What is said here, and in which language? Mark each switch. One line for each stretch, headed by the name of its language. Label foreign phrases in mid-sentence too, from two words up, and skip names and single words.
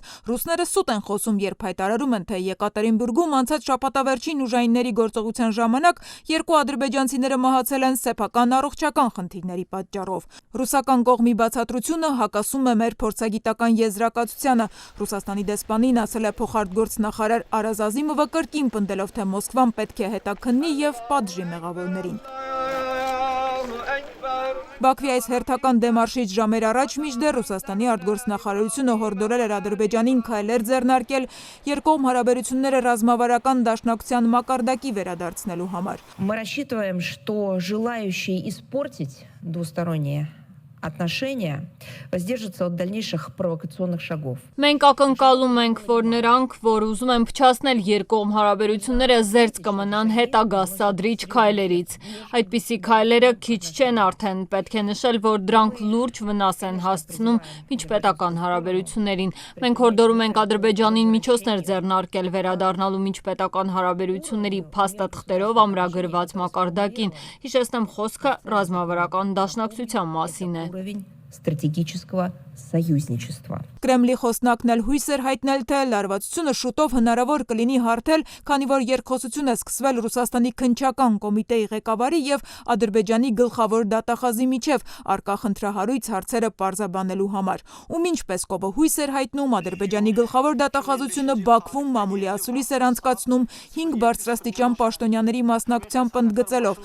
Armenian: ռուսները սուտ են խոսում, երբ հայտարարում են, թե Եկատերինբուրգում անցած շաբաթավերջին ուժայինների գործողության ժամանակ երկու ադրբեջանցիները մահացել են սեփական առողջական խնդիրների պատճառով։ Ռուսական կողմի բացատրությունը հակասում է մեր փորձագիտական եզրակացությանը։ Ռուսաստանի դեսպանին ասել է փոխարտգործնախարար Արազ Ազիմովը, կրկին պնդելով, թե Մոսկվան պետք է հետաքննի եւ պատժի մեղավորներին։ Բաքվի այս հերթական դեմարշից ժամեր առաջ մինչդեռ Ռուսաստանի արտգործնախարարությունը հորդորել էր Ադրբեջանին քայլեր ձեռնարկել երկկողմ հարաբերությունները ռազմավարական դաշնակցության մակարդակի վերադարձնելու համար։
Russian: Мы рассчитываем, что желающие испортить двусторонние отношения воздержатся от дальнейших провокационных шагов.
Armenian: Մենք ակնկալում ենք, որ նրանք, որ ուզում են փչացնել երկկողմ հարաբերությունները, զերծ կմնան հետագա սադրիչ քայլերից։ Այդպիսի քայլերը քիչ չեն արդեն, պետք է նշել, որ դրանք լուրջ վնաս են հասցնում միջպետական հարաբերություններին։ Մենք հորդորում ենք Ադրբեջանին միջոցներ ձեռնարկել վերադառնալու միջպետական հարաբերությունների փաստաթղթերով ամրագրված մակարդակին։ Հիշեցնեմ, խոսքը ռազմավարական դաշնակցության մասին է։
Russian: Уровень стратегического союзничества.
Armenian: Կրեմլի խոսնակն էլ հույս էր հայտնել, թե լարվածությունը շուտով հնարավոր կլինի հարթել, քանի որ երկխոսություն է սկսվել Ռուսաստանի քննչական կոմիտեի ղեկավարի եւ Ադրբեջանի գլխավոր դատախազի միջև առկա խնդրահարույց հարցերը պարզաբանելու համար։ Ում ինչ Պեսկովը հույս էր հայտնում, Ադրբեջանի գլխավոր դատախազությունը Բաքվում մամուլի ասուլիս էր անցկացնում 5 բարձրաստիճան պաշտոնյաների մասնակցությամբ ընդգծելով.